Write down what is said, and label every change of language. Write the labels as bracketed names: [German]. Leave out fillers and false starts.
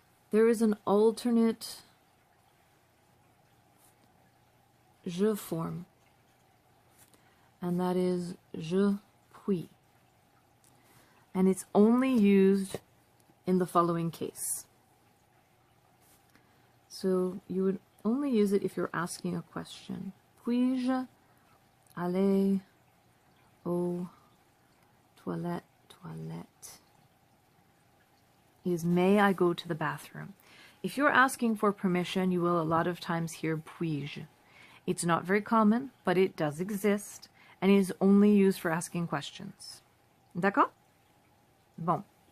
[English] There is an alternate je form, and that is je puis. And it's only used in the following case. So you would only use it if you're asking a question. [French] Puis-je aller aux toilettes? [English] Toilette is may I go to the bathroom? If you're asking for permission, you will a lot of times hear puis-je. It's not very common, but it does exist, and it is only used for asking questions. [French] D'accord? Bon.